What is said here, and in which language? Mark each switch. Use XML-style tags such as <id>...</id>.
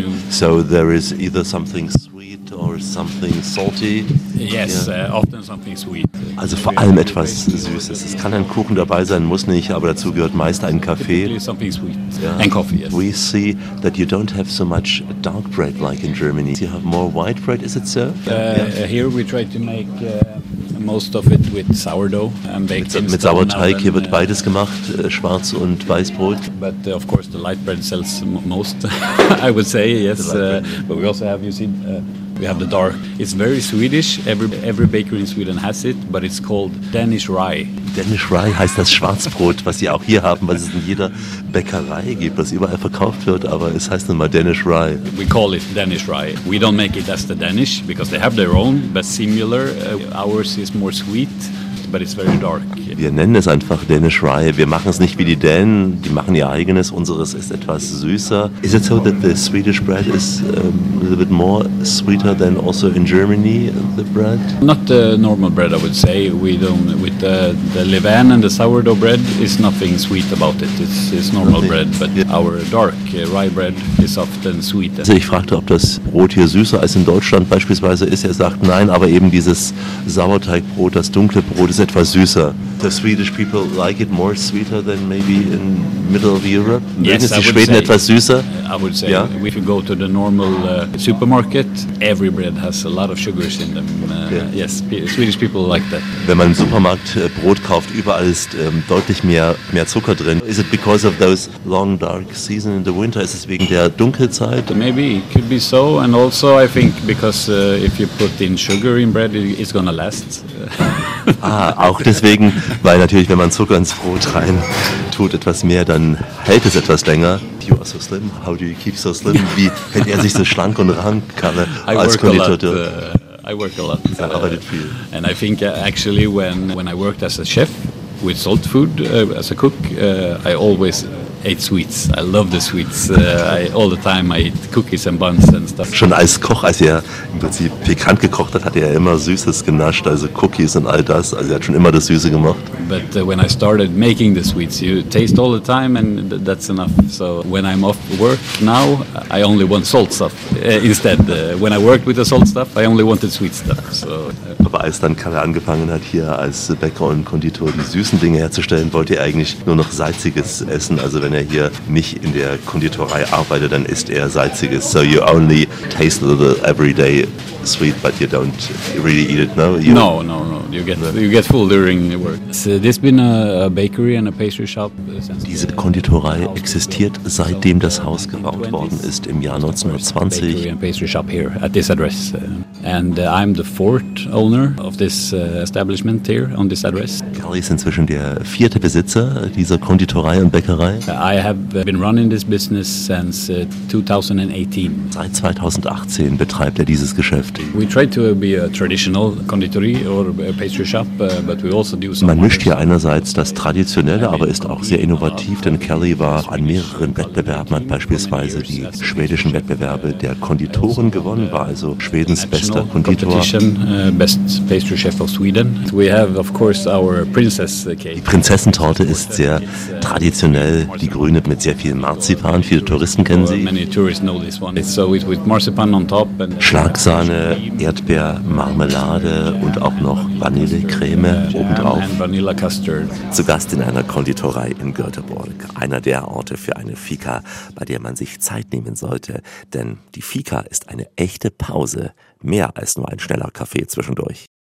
<en>So there is either something sweet or something salty. Yes, often something sweet.</en> <de>Also vor allem etwas Süßes. Es kann ein Kuchen dabei sein, muss nicht, aber dazu gehört meist ein Kaffee.</de> <en>Something sweet. Yeah. And coffee, yes. We see that you don't have so much dark bread like in Germany. You have more white bread, is it so? Here we try to make most of it with sourdough and baked.</en> <de>Mit Sauerteig, hier wird beides gemacht, schwarz und weißbrot.</de> <en>But of course the light bread sells most, I would say, yes. But we also have, you see, we have the dark. It's very Swedish. Every bakery in Sweden has it, but it's called Danish rye.</en> <de>Danish rye heißt das Schwarzbrot, was sie auch hier haben, weil es in jeder Bäckerei gibt, was überall verkauft wird, aber es heißt nun mal Danish rye.</de> <en>We call it Danish rye. We don't make it as the Danish, because they have their own, but similar. Ours is more sweet, but it's very dark.</en> <de>Wir nennen es einfach Danish rye. Wir machen es nicht wie die Dänen. Die machen ihr eigenes. Unseres ist etwas süßer.</de> <en>Is it so that the Swedish bread is a little bit more sweeter than also in Germany, the bread? Not the normal bread, I would say. We don't, with the Levain and the sourdough bread, is nothing sweet about it. It's normal bread, but our dark rye bread is often sweeter.</en> <de>Also ich fragte, ob das Brot hier süßer als in Deutschland beispielsweise ist. Er sagt nein, aber eben dieses Sauerteigbrot, das dunkle Brot, ist etwas süßer.</de> <en>The Swedish people like it more sweeter than maybe in middle of Europe.</en> <de>Yes, ist die Schweden etwas süßer?</de> <en>I would say, yeah. If you go to the normal supermarket, every bread has a lot of sugars in them. Yes, Swedish people like that.</en> <de>Wenn man im Supermarkt Brot kauft, überall ist deutlich mehr Zucker drin.</de> <en>Is it because of those long dark season in the winter?</en> <de>Ist es wegen der Dunkelzeit?</de> <en>Maybe it could be so, and also I think because if you put in sugar in bread, it's gonna last.</en> <de>Ah, auch deswegen, weil natürlich, wenn man Zucker ins Brot rein tut, etwas mehr, dann hält es etwas länger.</de> <en>You are so slim. How do you keep so slim?</en> <de>Wie hält er sich so schlank und rank, Kalle, als Konditor?</de> <en>I work a lot.</en> <de>Er arbeitet viel.</de> <en>And I think actually when I worked as a chef with salt food, as a cook, I always ate sweets. I love the sweets. All the time I eat cookies and buns and stuff.</en> <de>Schon als Koch, als er im Prinzip pikant gekocht hat, hat er immer Süßes genascht, also Cookies und all das. Also er hat schon immer das Süße gemacht.</de> <en>But when I started making the sweets, you taste all the time and that's enough. So when I'm off work now, I only want salt stuff. Instead, when I worked with the salt stuff, I only wanted sweet stuff. So.</en> <de>Aber als dann Kalle angefangen hat, hier als Bäcker und Konditor die süßen Dinge herzustellen, wollte er eigentlich nur noch Salziges essen. Also wenn er hier nicht in der Konditorei arbeitet, dann isst er Salziges.</de> <en>So you only taste a little every day sweet, but you don't really eat it, no? No. You get full during the work. So there's been a bakery and a pastry shop.</en> <de>Diese Konditorei existiert, seitdem das Haus gebaut worden ist, im Jahr 1920.</de> <en>Bakery and pastry shop here, at this address. And I'm the fourth owner of this establishment here, on this address.</en> <de>Kalle ist inzwischen der vierte Besitzer dieser Konditorei und Bäckerei.</de> <en>I have been running this business since 2018.</en> <de>Seit 2018 betreibt er dieses Geschäft.</de> <en>We try to be a traditional conditory or a pastry shop, but we also do some...</en> <de>Man mischt hier einerseits das Traditionelle, aber ist auch sehr innovativ, denn Kelly war an mehreren Wettbewerben, hat beispielsweise die schwedischen Wettbewerbe der Konditoren gewonnen, war also Schwedens bester Konditor.</de> <en>Best pastry chef of Sweden. We have of course our princess cake.</en> <de>Die Prinzessentorte ist sehr traditionell, die grüne mit sehr viel Marzipan, viele Touristen kennen sie.</de> <en>Many tourists know this one. So it's with marzipan on top and</en> <de>Schlagsahne, Erdbeer, Marmelade und auch noch Vanillecreme obendrauf.</de> <en>Vanilla custard.</en> <de>Zu Gast in einer Konditorei in Göteborg. Einer der Orte für eine Fika, bei der man sich Zeit nehmen sollte. Denn die Fika ist eine echte Pause. Mehr als nur ein schneller Kaffee zwischendurch.</de>